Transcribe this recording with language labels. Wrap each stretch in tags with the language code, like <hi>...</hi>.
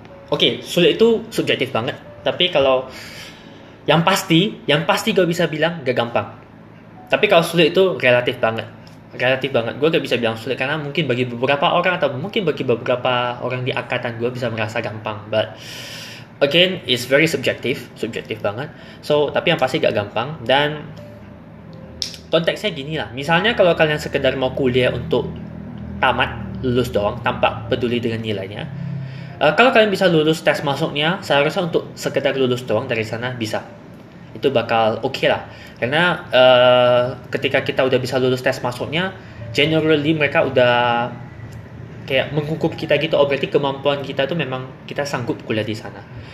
<id>Oke, sulit itu subjektif banget. Tapi kalau yang pasti gue bisa bilang gak gampang. Tapi kalau sulit itu relatif banget. Gue gak bisa bilang sulit karena mungkin bagi beberapa orang atau mungkin bagi beberapa orang di angkatan gue bisa merasa gampang.</id> <en>But again, it's very subjective</en> <id>banget. So, tapi yang pasti gak gampang. Dan konteksnya gini lah. Misalnya kalau kalian sekedar mau kuliah untuk tamat, lulus doang, tanpa peduli dengan nilainya. Kalau kalian bisa lulus tes masuknya, saya rasa untuk sekedar lulus doang dari sana bisa. Itu bakal oke lah. Karena ketika kita udah bisa lulus tes masuknya, generally mereka udah kayak menghukum kita gitu, oh berarti kemampuan kita tuh memang kita sanggup kuliah di sana.</id>